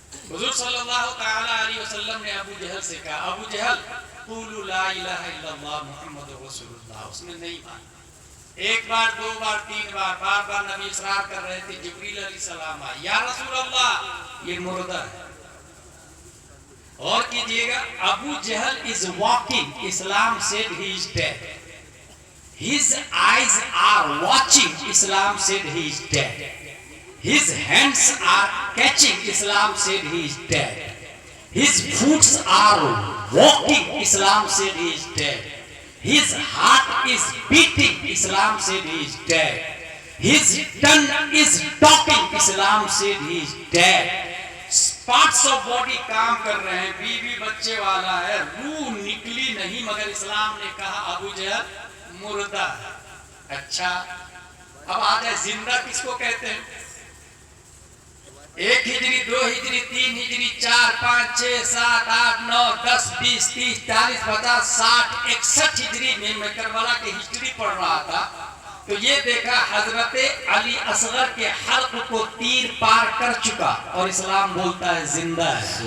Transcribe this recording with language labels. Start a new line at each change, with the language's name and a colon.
Urdu: حضور صلی اللہ تعالی علیہ وسلم نے ابو جہل سے کہا، ابو جہل
Arabic: قولوا لا الہ الا اللہ محمد رسول اللہ،
Urdu: اس نے نہیں مانا، 1 بار 2 بار 3 بار، بار بار نبی اصرار کر رہے تھے، جبریل علیہ السلام آئے، یا رسول اللہ یہ مردہ ہے۔ اور کیجئے گا، ابو جہل
English: is walking, Islam said he is dead. His eyes are watching, Islam said he is dead. His hands are catching, Islam said he is dead. His feet are walking, Islam said he is dead. His heart is beating, Islam said he is dead. His tongue is talking, Islam said he is dead. Parts of body
Urdu: کام کر رہے ہیں، بیوی بچے والا ہے، روح نکلی نہیں، مگر اسلام نے کہا ابو جہل مردہ ہے۔ اچھا اب آ جائے زندہ کس کو کہتے ہیں؟ 1 ہجری 2 ہجری 3 ہجری 4 5 6 7 8 9 10 20 30 40 50 60 61 ہجری میں کربلا کی ہسٹری پڑھ رہا تھا تو یہ دیکھا حضرت علی اصغر کے حلق کو تیر پار کر چکا اور اسلام بولتا ہے زندہ ہے۔